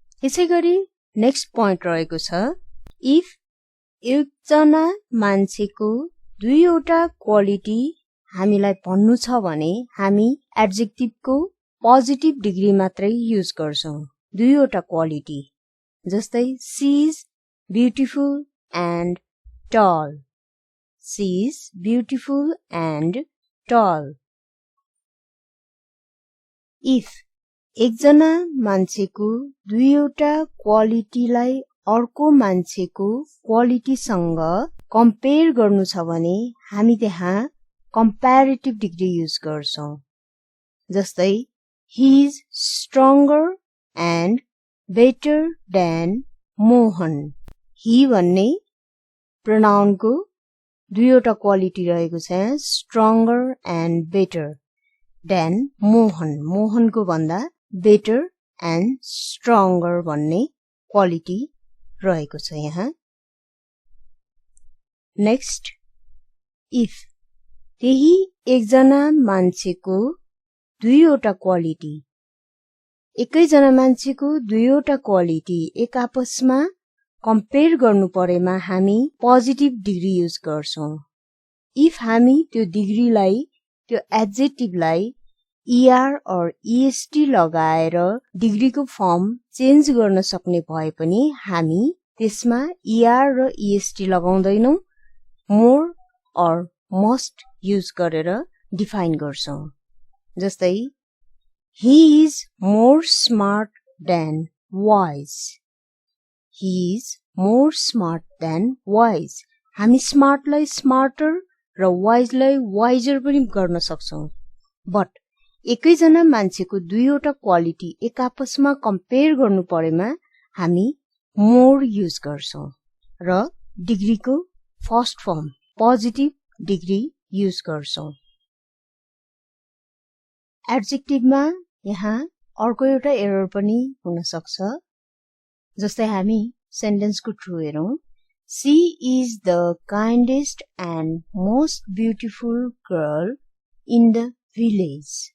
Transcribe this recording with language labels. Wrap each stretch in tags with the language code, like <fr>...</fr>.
<ne>यसैगरी next point रहेको छ, इफ एकजना मान्छेको दुईवटा क्वालिटी हामीलाई भन्नु छ भने हामी एडजेक्टिभको पोजिटिभ डिग्री मात्रै युज गर्छौं। दुईवटा क्वालिटी, जस्तै</ne> <en>She is beautiful and tall. She is beautiful and tall. If</en> <ne>एकजना मान्छेको दुईवटा क्वालिटीलाई अर्को मान्छेको क्वालिटीसँग कम्पेयर गर्नु छ भने हामी त्यहाँ कम्प्यारेटिभ डिग्री युज गर्छौं। जस्तै</ne> <en>he is stronger and better than Mohan.</en> <ne>He भन्ने प्रोनाउनको दुईवटा क्वालिटी रहेको छ,</ne> <en>stronger and better than Mohan.</en> <ne>मोहनको भन्दा</ne> <en>better and stronger</en> <ne>भन्ने क्वालिटी रहेको छ यहाँ। नेक्स्ट,</ne> <en>if</en> <ne>त्यही एकजना मान्छेको दुईवटा क्वालिटी, एकैजना मान्छेको दुईवटा क्वालिटी एक आपसमा कम्पेयर गर्नु परेमा हामी पोजिटिभ डिग्री युज गर्छौं। इफ हामी त्यो डिग्रीलाई, त्यो एडजेक्टिभलाई</ne> <en>ER or EST</en> <ne>लगाएर डिग्रीको फर्म चेन्ज गर्न सक्ने भए पनि हामी त्यसमा ER र EST लगाउँदैनौं, more or must use गरेर डिफाइन गर्छौं। जस्तै</ne> <en>he is more smart than wise. He is more smart than wise.</en> <ne>हामी स्मार्टलाई स्मार्टर र वाइजलाई वाइजर पनि गर्न सक्छौं। बट एकैजना मान्छेको दुईवटा क्वालिटी एक आपसमा कम्पेयर गर्नु परेमा हामी मोर युज गर्छौं र डिग्रीको first form positive degree use गर्छौं। एडजेक्टिभमा यहाँ अर्को एउटा एरर पनि हुन सक्छ। जस्तै हामी सेन्टेन्सको ट्रु हेरौं।</ne> <en>She is the kindest and most beautiful girl in the village.</en>